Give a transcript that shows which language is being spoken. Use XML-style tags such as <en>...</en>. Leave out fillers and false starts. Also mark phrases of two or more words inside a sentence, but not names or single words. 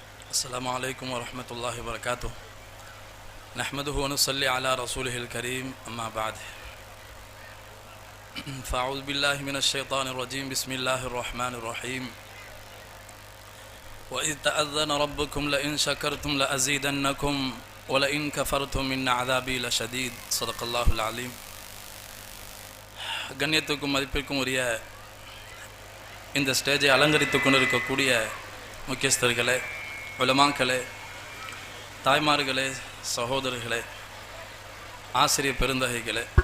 <ar>السلام عليكم ورحمة الله وبركاته. نحمده ونصلي على رسوله الكريم أما بعد. فأعوذ بالله من الشيطان الرجيم. بسم الله الرحمن الرحيم. وإذ تأذن ربكم لئن شكرتم لأزيدنكم ولئن كفرتم إن عذابي لشديد. صدق الله العليم.</ar> <ta>கண்ணியத்துக்கும் மதிப்பிற்கும் உரிய இந்த ஸ்டேஜை அலங்கரித்து கொண்டிருக்கக்கூடிய முக்கியஸ்தர்களே, உலமாக்களே, தாய்மார்களே, சகோதரர்களே, ஆசிரியர் பெருந்தகைகளே,</ta>